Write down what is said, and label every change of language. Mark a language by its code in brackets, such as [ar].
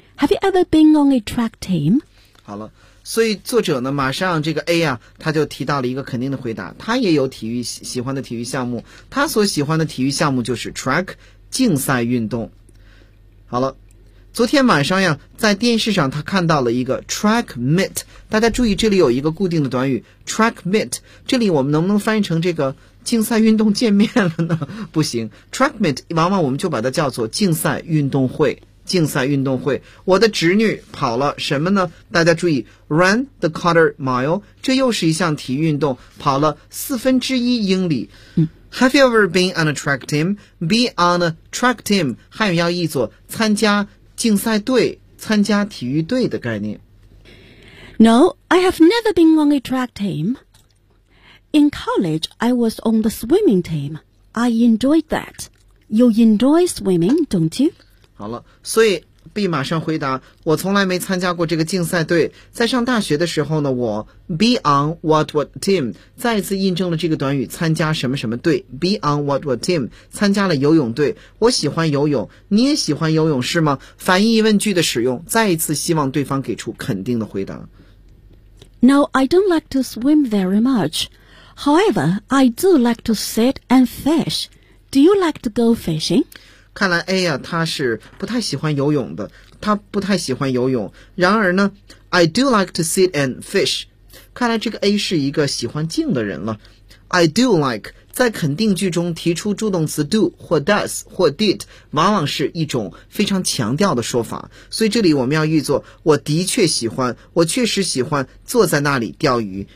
[en] Have you ever been on a track team? [zh] 好了，所以作者呢马上这个 A 啊他就提到了一个肯定的回答。他也有体育喜欢的体育项目，他所喜欢的体育项目就是 track 竞赛运动。好了，昨天晚上呀在电视上他看到了一个 track meet， 大家注意这里有一个固定的短语 track meet， 这里我们能不能翻译成这个竞赛运动见面了呢？不行， track meet 往往我们就把它叫做竞赛运动会。竞赛运动会，我的侄女跑了什么呢？大家注意 run the quarter mile， 这又是一项体育运动，跑了四分之一英里。 [en] Have you ever been on a track team? Be on a track team [zh] 汉语要译作参加竞赛队，参加体育队的概念。 [en] No, I have never been on a track team. In college, I was on the swimming team. I enjoyed that. You enjoy swimming, don't you? [zh] 好了，所以 B 马上回答，我从来没参加过这个竞赛队。在上大学的时候呢，我 [en] be on what team [zh] 再一次印证了这个短语参加什么什么队。 [en] be on what team [zh] 参加了游泳队，我喜欢游泳，你也喜欢游泳是吗？反义疑问句的使用，再一次希望对方给出肯定的回答。 [en] No, I don't like to swim very much. However, I do like to sit and fish. Do you like to go fishing? [zh] 看来 A 呀、啊、他是不太喜欢游泳的，他不太喜欢游泳。然而呢 [en] I do like to sit and fish， [zh] 看来这个 A 是一个喜欢静的人了。 [en] I do like [zh] 在肯定句中提出助动词 do 或 does 或 did 往往是一种非常强调的说法，所以这里我们要译作我的确喜欢，我确实喜欢坐在那里钓鱼。